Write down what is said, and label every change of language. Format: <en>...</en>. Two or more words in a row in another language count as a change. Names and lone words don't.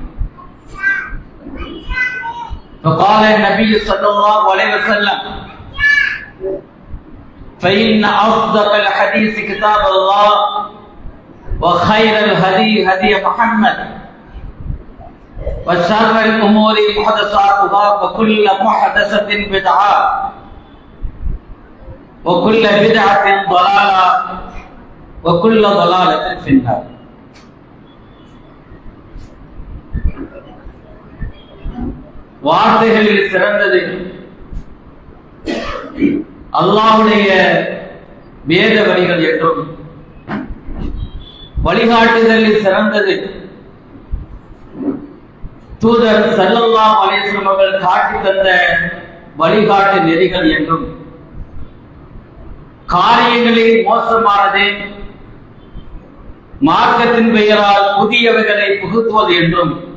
<ar>فقال النبي صلى الله عليه وسلم: فإن أصدق الحديث كتاب الله وخير الهدي هدي محمد وشر الأمور محدثاتها وكل محدثة بدعة وكل بدعة ضلالة وكل ضلالة في النار.</ar> <ta>வார்த்தைகளில் சிறந்தது அல்லாஹ்வுடைய வேத வரிகள் என்றும், வழிகாட்டுதலில் சிறந்தது தூதர்</ta> <ar>صلى الله عليه وسلم</ar> <ta>அவர்கள் காட்டி தந்த வழிகாட்டு நெறிகள் என்றும், காரியங்களில் மோசமானது மார்க்கத்தின் பெயரால் புதியவைகளை புகுத்துவது என்றும்</ta>